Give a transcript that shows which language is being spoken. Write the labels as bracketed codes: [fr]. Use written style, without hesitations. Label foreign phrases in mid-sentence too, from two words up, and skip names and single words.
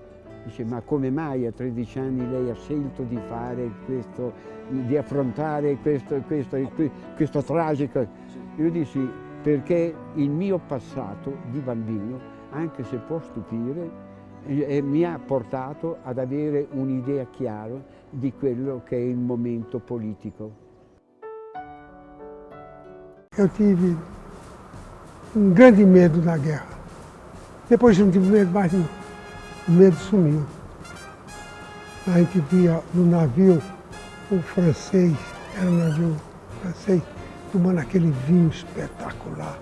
[it] Dice: ma come mai a 13 anni lei ha scelto di fare questo, di affrontare questo tragico? Io dissi: perché il mio passato di bambino, anche se può stupire, mi ha portato ad avere un'idea chiara di quello che è il momento politico. [pt] Eu tive um grande medo na guerra. Depois não tive medo mais não. O medo sumiu. A gente via no navio o francês, era um navio francês, tomando aquele vinho espetacular.